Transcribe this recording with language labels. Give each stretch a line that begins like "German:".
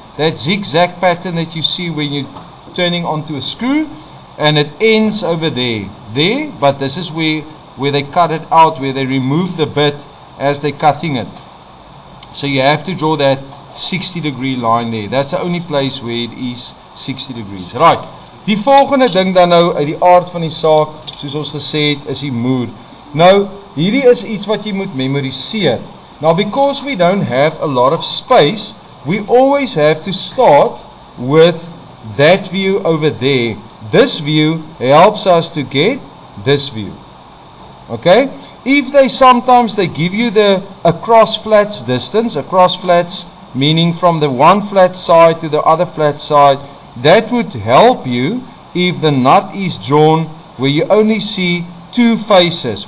English: That zigzag pattern that you see when you're turning onto a screw. And it ends over there. But this is where they cut it out, where they remove the bit as they're cutting it. So you have to draw that 60-degree line there. That's the only place where it is 60 degrees. Right.
Afrikaans: Die volgende ding dan nou uit die aard van die saak, soos ons gesê het, is die moer. Nou, hierdie is iets wat jy moet memoriseer.
English: Now, because we don't have a lot of space, we always have to start with that view over there. This view helps us to get this view. Okay? If sometimes they give you a cross flats distance, a cross flats meaning from the one flat side to the other flat side, that would help you if the nut is drawn where you only see two faces.